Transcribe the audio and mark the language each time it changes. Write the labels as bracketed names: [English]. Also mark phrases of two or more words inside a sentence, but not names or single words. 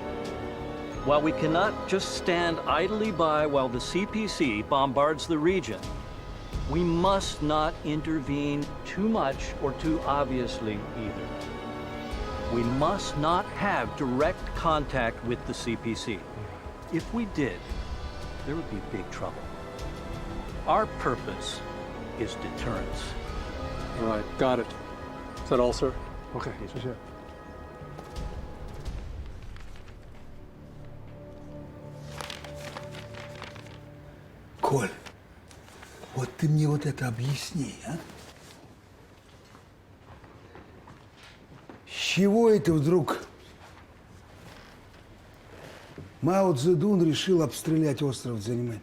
[English] While we cannot just stand idly by while the CPC bombards the region, we must not intervene too much or too obviously either. We must not have direct contact with the CPC. If we did, there would be big trouble. Our purpose is deterrence. All right, got it. Is that all, sir? [Chinese] OK，谢谢。 [Russian] Коль, вот ты мне вот это объясни, а? С чего это вдруг Мао Цзэдун решил обстрелять остров Цзяньмэнь?